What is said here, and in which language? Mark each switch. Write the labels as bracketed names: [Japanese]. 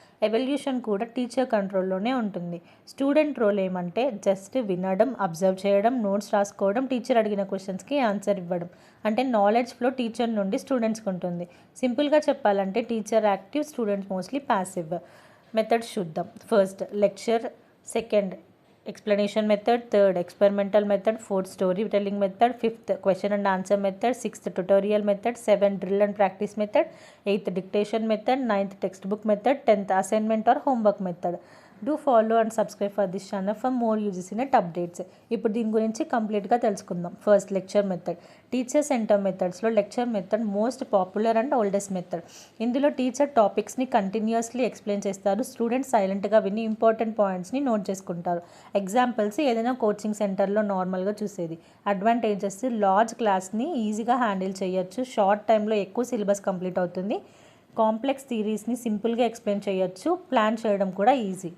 [Telugu] Evolution కూడా teacher కంట్రోల్లోనే ఉంటుంది. Student role ఏమంటే జస్ట్ వినడం, అబ్జర్వ్ చేయడం, నోట్స్ రాసుకోవడం, టీచర్ అడిగిన క్వశ్చన్స్కి ఆన్సర్ ఇవ్వడం. అంటే నాలెడ్జ్ ఫ్లో టీచర్ నుండి స్టూడెంట్స్కి ఉంటుంది. సింపుల్గా చెప్పాలంటే teacher active, students mostly passive. Methods చూద్దాం. [English] First lecture, second explanation method, third experimental method, fourth storytelling method, fifth question and answer method, sixth tutorial method, seventh drill and practice method, eighth dictation method, ninth textbook method, 10th assignment or homework method. Do follow and subscribe for this channel for more uses in updates. [Telugu] ఇప్పుడు దీని గురించి కంప్లీట్గా తెలుసుకుందాం. First lecture method. Teacher centre మెథడ్స్లో lecture method most popular and oldest method. ఇందులో teacher టాపిక్స్ని continuously explain చేస్తారు. Students సైలెంట్గా విని important పాయింట్స్ని నోట్ చేసుకుంటారు. ఎగ్జాంపుల్స్ ఏదైనా కోచింగ్ సెంటర్లో నార్మల్గా చూసేది. అడ్వాంటేజెస్: లార్జ్ క్లాస్ని ఈజీగా హ్యాండిల్ చేయొచ్చు, షార్ట్ టైంలో ఎక్కువ సిలబస్ కంప్లీట్ అవుతుంది, కాంప్లెక్స్ థియరీస్ని సింపుల్గా ఎక్స్ప్లెయిన్ చేయొచ్చు, ప్లాన్ చేయడం కూడా ఈజీ.